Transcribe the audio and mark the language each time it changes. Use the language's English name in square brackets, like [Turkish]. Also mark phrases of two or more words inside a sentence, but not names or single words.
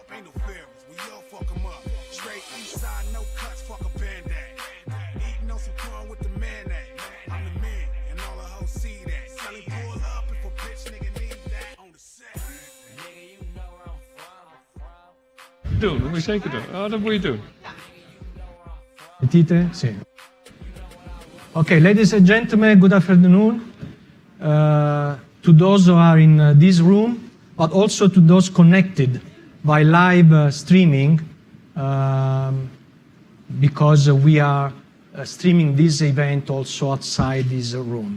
[English] Ain't no favorites. We all fuck 'em up. Straight east side, no cuts, fuck a band-aid. Eating on some corn with the mayonnaise. I'm the man, and all the hoes see that. Selling pull up if a bitch nigga need that on the set. Nigga, you know where I'm from. [Dutch] Doen, dat moet je zeker doen. Oh, dat moet je doen. [Italian] Sentite? Sì. [English] Okay, ladies and gentlemen, good afternoon. To those who are in this room, but also to those connected by live streaming, because we are streaming this event also outside this room.